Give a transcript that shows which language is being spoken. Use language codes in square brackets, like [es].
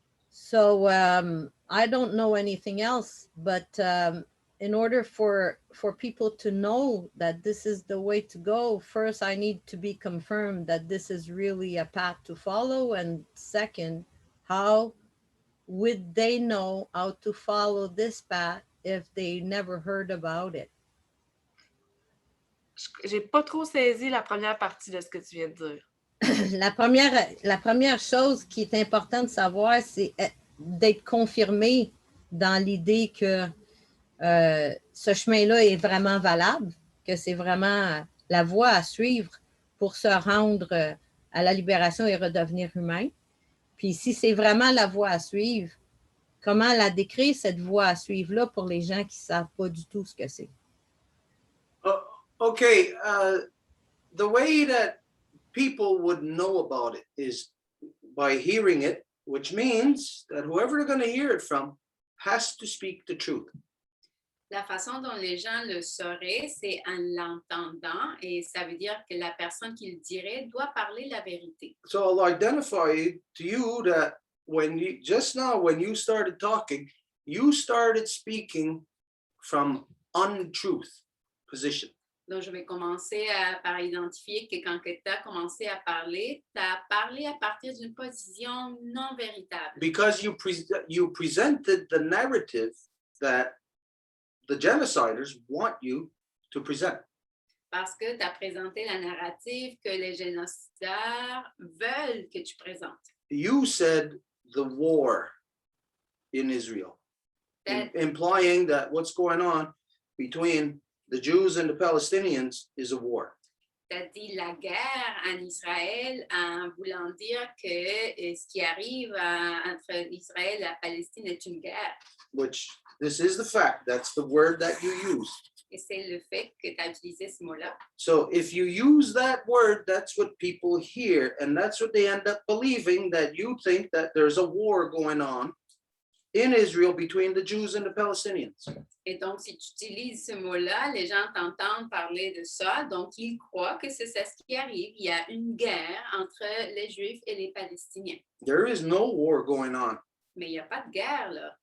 [en] So I don't know anything else, but in order for people to know that this is the way to go, first I need to be confirmed that this is really a path to follow, and second, how would they know how to follow this path if they never heard about it? [fr] J'ai pas trop saisi la première partie de ce que tu viens de dire. La première chose qui est importante de savoir, c'est d'être confirmé dans l'idée que ce chemin-là est vraiment valable, que c'est vraiment la voie à suivre pour se rendre à la libération et redevenir humain. Puis si c'est vraiment la voie à suivre, comment la décrire, cette voie à suivre-là, pour les gens qui ne savent pas du tout ce que c'est? [en] Okay, the way that people would know about it is by hearing it, which means that whoever they're going to hear it from has to speak the truth. [fr] La façon dont les gens le sauraient, c'est en l'entendant, et ça veut dire que la personne qui le dirait doit parler la vérité. [en] So I'll identify to you that when you started talking, you started speaking from untruth position. [fr] Donc, je vais commencer par identifier que quand tu as commencé à parler, tu as parlé à partir d'une position non véritable. [en] Because you presented the narrative that the genociders want you to present. [fr] Parce que tu as présenté la narrative que les génocidaires veulent que tu présentes. [en] You said the war in Israel, implying that what's going on between the Jews and the Palestinians is a war. [fr] Tu as dit la guerre en Israël en voulant dire que ce qui arrive entre Israël et la Palestine est une guerre. [en] Which this is the fact. That's the word that you use. [fr] Et c'est le fait que tu as utilisé ce mot-là. [en] So if you use that word, that's what people hear, and that's what they end up believing, that you think that there's a war going on in Israel between the Jews and the Palestinians. [fr] Et donc, si tu utilises ce mot-là, les gens t'entendent parler de ça, donc ils croient que c'est ça ce qui arrive. Il y a une guerre entre les Juifs et les Palestiniens. [en] There is no war going on. [fr] Mais il n'y a pas de guerre, là.